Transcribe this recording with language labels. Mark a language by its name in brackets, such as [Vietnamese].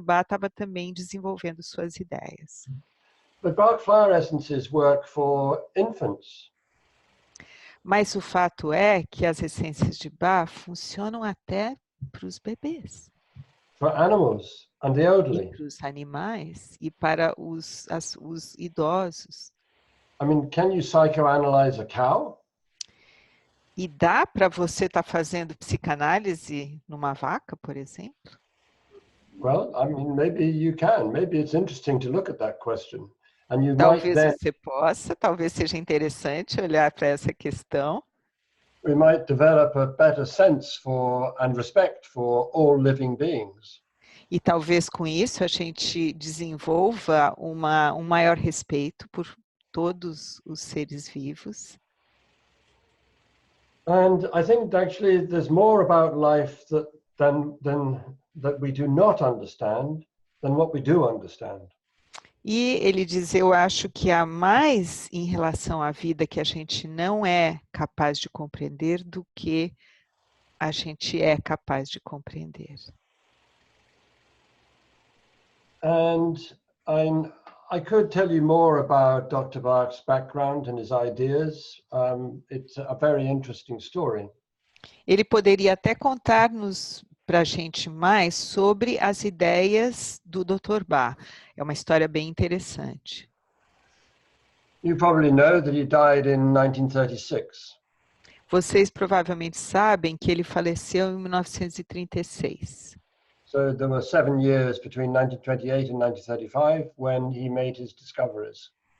[Portuguese] Bach estava também desenvolvendo suas ideias. [English] But Bach flower essences work for infants. [Portuguese] Mas o fato é que as essências de Bach funcionam até para os bebês. [English] For animals and the elderly. [Portuguese] Para os animais e para os idosos. [English] I mean, can you psychoanalyze a cow? [Portuguese] E dá para você estar fazendo psicanálise numa vaca, por exemplo? [English] Well, I mean, maybe you can. Maybe it's interesting to look at that question. And you [Portuguese] Talvez [English] might then, [Portuguese] você possa, talvez seja interessante olhar para essa questão. [English] we might develop a better sense for and respect for all living beings. [Portuguese] E talvez com isso a gente desenvolva um maior respeito por todos os seres vivos. [English] And I think actually there's more about life that we do not understand than what we do understand. [Portuguese] E ele diz, eu acho que há mais em relação à vida que a gente não é capaz de compreender do que a gente é capaz de compreender. [English] And I could tell you more about Dr. Bach's background and his ideas. It's a very interesting story. [Portuguese] Ele poderia até contar-nos para a gente mais sobre as ideias do Dr. Bach. É uma história bem interessante. [English] You probably know that he died in 1936. [Portuguese] Vocês provavelmente sabem que ele faleceu em 1936. [English] So there were 7 years between 1928 and 1935 when he made his discoveries.